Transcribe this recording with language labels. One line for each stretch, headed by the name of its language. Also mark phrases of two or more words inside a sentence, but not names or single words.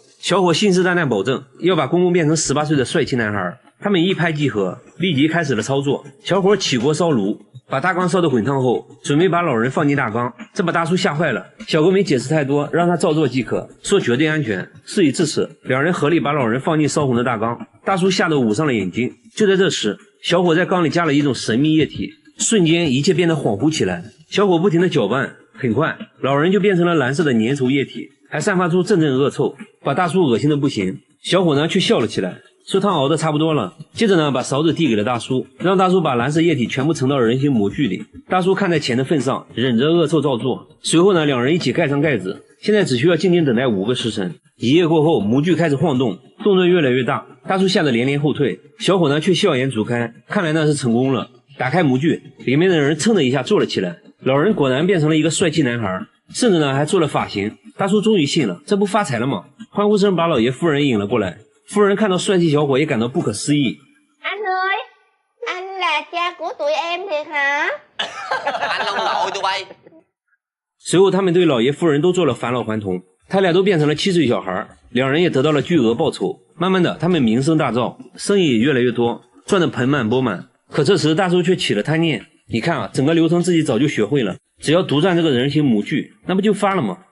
Chinese: 小伙信誓旦旦保證要把公公變成18歲的帥氣男孩。他們一拍即合，立即開始了操作。小伙起鍋燒爐，把大缸燒得滾燙後，準備把老人放進大缸，這把大叔嚇壞了。小哥沒解釋太多，讓他照做即可，說絕對安全。事已至此，兩人合力把老人放進燒紅的大缸，大叔嚇得捂上了眼睛。就在這時，小伙在缸裡加了一種神秘液體，瞬間一切變得恍惚起來。小伙不停地攪拌，很快老人就變成了藍色的粘稠液體，還散發出陣陣惡臭，把大叔惡心的不行。小伙呢卻笑了起來，說湯熬的差不多了。接着呢把勺子遞給了大叔，讓大叔把藍色液體全部盛到人形模具裡。大叔看在錢的份上，忍着惡臭照做。隨後呢兩人一起蓋上蓋子，現在只需要靜靜等待5個時辰。1夜過後，模具開始晃動，動作越來越大，大叔嚇得連連後退，小伙呢卻笑顏逐開，看來那是成功了。打開模具，裡面的人蹭的一下坐了起來，老人果然變成了一個帥氣男孩，甚至呢還做了髮型。大叔終於信了，這不發財了嗎？歡呼聲把老爺夫人引了過來。夫人看到帥氣小伙也感到不可思議。
Vietnamese: Anh ơi, anh là cha của tụi em thiệt hả? Anh ông nội tụi bay。
Chinese: 隨後他們對老爺夫人都做了返老還童，他倆都變成了7歲小孩，兩人也得到了巨額報酬。慢慢的他們名聲大噪，生意也越來越多，賺得盆滿缽滿。可這時大叔卻起了貪念，你看啊，整個流程自己早就學會了，只要獨佔這個人形模具，那不就發了嗎？